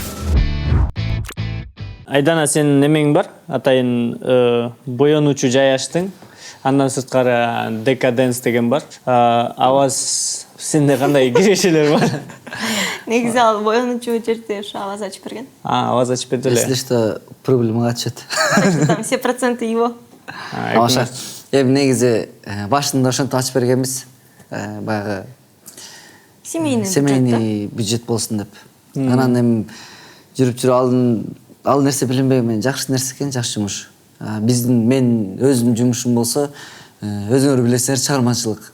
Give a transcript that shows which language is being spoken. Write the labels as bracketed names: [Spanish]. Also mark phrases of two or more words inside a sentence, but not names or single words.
[Kyrgyz] Айдана, сенин немең бар? Атайын боёнуучу жай аштың. Андан сырткары декаденс деген бар. Аваз, сенде кандай кирешелер бар? Негизи ал боёнуучу жерде ушу Аваз ачып берген. Аваз ачып берди эле. [Russian] Если что, прибыль чет. Там все проценты его. [Kyrgyz] Тамаша. Негизи башында ошентип ачып бергенбиз. Баягы [Russian] семейный бюджет [Kyrgyz] болсун деп. Анан эми жүрүп ал нерсе билинбейм, мен жакшы нерсе экен, жакшы жумуш. Мен өзүмдүн жумушум болсо, өзүңөр билесиңер, чыгармачылык.